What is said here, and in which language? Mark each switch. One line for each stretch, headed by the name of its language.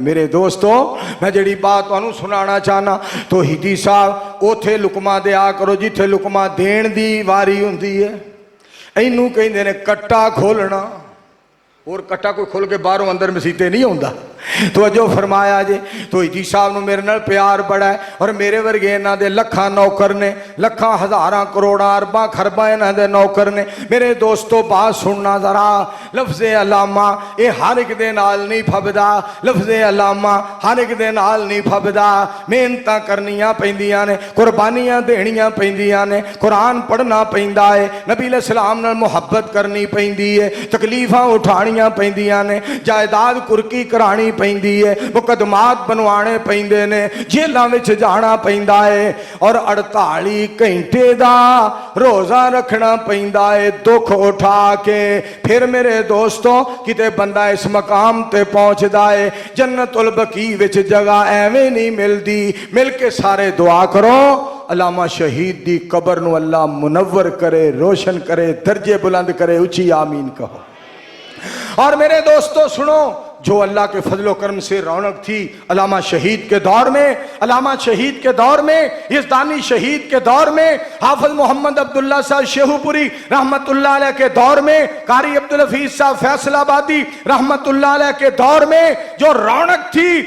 Punjabi: मेरे दोस्तों, मैं जी बात तुहानू सुनाना चाहना, तो हिदी साहब उथे लुकमा दिया करो जिथे लुकमा देण दी वारी हुंदी है। इनू कहिंदे ने कट्टा खोलना। اور کٹا کوئی کھل کے باہروں اندر مسیتے نہیں ہوتا. توجہ فرمایا جی. تو جی صاحب نو میرے نال پیار بڑا ہے اور میرے ورگے انہاں دے لکھاں نوکر نے, لکھاں ہزاراں کروڑاں ارباں خرباں انہاں دے نوکر نے. میرے دوستو بات سننا ذرا, لفظ علامہ اے ہر ایک دے نال نہیں پھبدا, لفظ علامہ ہر ایک دے نال نہیں پھبدا. محنتاں کرنیاں پیندیاں نے, قربانیاں دینیاں پیندیاں نے, قرآن پڑھنا پیندا ہے, نبی علیہ السلام نال محبت کرنی پیندی ہے, تکلیفاں اٹھانیاں پیندیاں نے, جائیداد کرکی کرانی پیندی ہے, مقدمات بنوانے پیندے نے, جیلاں وچ جانا پیندا ہے اور 48 گھنٹے دا روزہ رکھنا پیندا ہے دکھ اٹھا کے. پھر میرے دوستوں کتے بندہ اس مقام تے پہنچدا ہے, جنت البقیع وچ جگہ ایویں نہیں ملدی. مل کے سارے دعا کرو علامہ شہید دی قبر نو اللہ منور کرے, روشن کرے, درجے بلند کرے. اچھی آمین کہو.
Urdu: اور میرے دوستو سنو, جو اللہ کے فضل و کرم سے رونق تھی علامہ شہید کے دور میں, علامہ شہید کے دور میں, یزدانی شہید کے دور میں, حافظ محمد عبداللہ صاحب شیخو پوری رحمت اللہ علیہ کے دور میں, قاری عبدالحفیظ صاحب فیصل آبادی رحمت اللہ علیہ کے دور میں جو رونق تھی